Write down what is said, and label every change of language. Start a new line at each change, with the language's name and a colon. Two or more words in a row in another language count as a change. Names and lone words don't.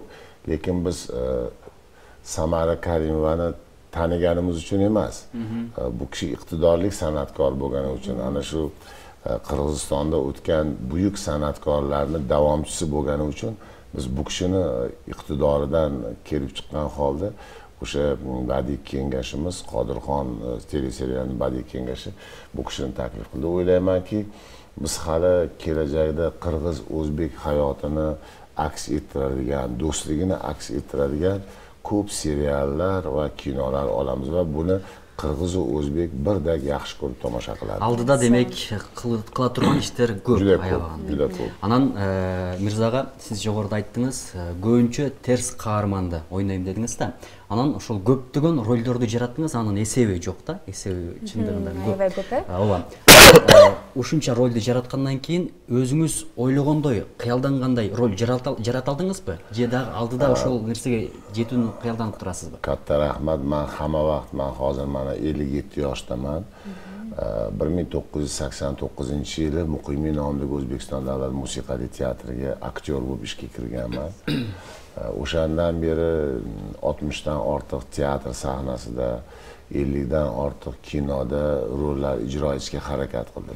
Uzbek: Lekin biz Samara Karimovani taniganimiz uchun emas, bu kishi iqtidorli san'atkor bo'lgani uchun, ana shu Qirg'izistonda o'tgan buyuk san'atkorlarning davomchisi bo'lgani uchun biz bu kishini iqtidoridan kelib chiqqan holda o'sha badiiy kengashimiz, Qodirxon teleserialining badiiy kengashi bu kishini taklif qildi. O'ylaymanki, biz hali kelajakda qirg'iz o'zbek hayotini aks ettiradigan, do'stligini aks ettiradigan ko'p seriallar va kinolar olamiz va buni qirg'iz va o'zbek birdek yaxshi ko'rib tomosha qiladi.
Kyrgyz: Алдыда демек кыла турган иштер көп
Uzbek: Juda ko'p,
Kyrgyz: аябаганда.
Uzbek: juda ko'p.
Kyrgyz: Анан Мирзага сиз жогоруда айттыңыз, көбүнчө терс каарманды ойнойм дедиңиз да. Анан ошол көптөгөн ролдорду жараттыңыз, анын эсеби жок да, эсеби чындыгында Аябай көп, Ооба. Ушунча ролду жараткандан кийин өзүңүз ойлогондой, кыялдангандай роль жарата алдыңызбы? Же дагы алдыда ошол нерсеге жетүүнү кыялданып турасызбы?
Uzbek: Katta rahmat. Men hamma vaqt, men hozir mana 57 yoshdaman. 1989-yili Muqimiy nomidagi O'zbekiston davlat musiqali teatriga aktyor bo'lib ishga kirganman. O'shandan beri 60 dan ortiq teatr sahnasida, 50 dan ortiq kinoda rollar ijro etishga harakat qildim.